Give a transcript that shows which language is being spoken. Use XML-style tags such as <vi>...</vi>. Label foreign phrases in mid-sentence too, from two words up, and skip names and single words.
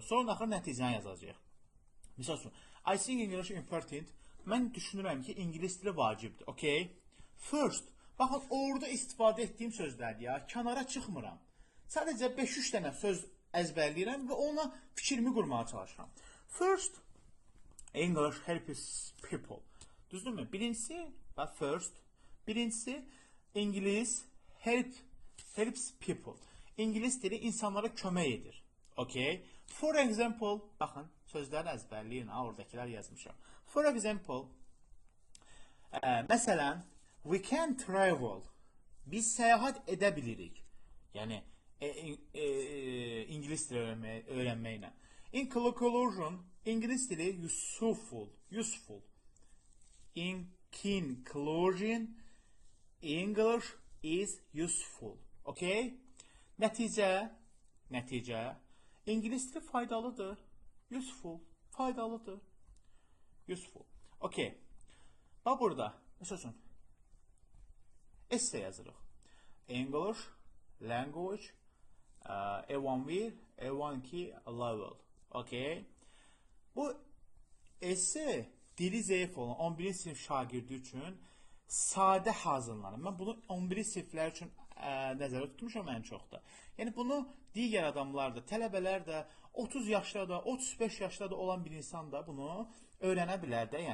<az>Sonra axır nəticəni yazacağıq. Misal üçün,</az> <en>I think English important.</en> <az>Mən düşünürəm ki, ingilis dili vacibdir. Okay? First, baxın, orada istifadə etdiyim sözlərdir ya. Kənara çıxmıram. Sadəcə 5-3 dənə söz əzbərləyirəm və ona fikrimi qurmağa çalışıram.</az> <en>First, English helps people.</en> <az>Düzdürmü? Birincisi, first. Birincisi, İngilis</az> <en>helps people.</en> <az>İngilis dili insanlara kömək edir.</az> <en>Okay? For example,</en> <az>baxın, sözləri əzbərləyin, oradakilər yazmışam.</az> <en>For example, məsələn, we can travel.</en> <az>Biz səyahət edə bilirik. Yəni, İngilis dili öyrənməklə.</az> <en>In conclusion,</en> <az>İngilis dili</az> <en>useful. In conclusion, English is useful. Okay?</en> <az>Nəticə, İngilis dili faydalıdır. Faydalıdır.</az> <en>Useful. Okay.</en> <az>Bax burada, məsələn, essay yazırıq.</az> <en>English, language, A1-1, A1-2 level. Okay.</en> <az>Bu essay dili zəif olan 11-ci sinif şagirdi üçün sadə hazırlanır. Mən bunu 11-ci siniflər üçün nəzərdə tutmuşam ən çox da. Yəni bunu digər adamlar da, tələbələr də, 30 yaşda da, 35 yaşda da olan bir insan da bunu öyrənə bilər də.</az>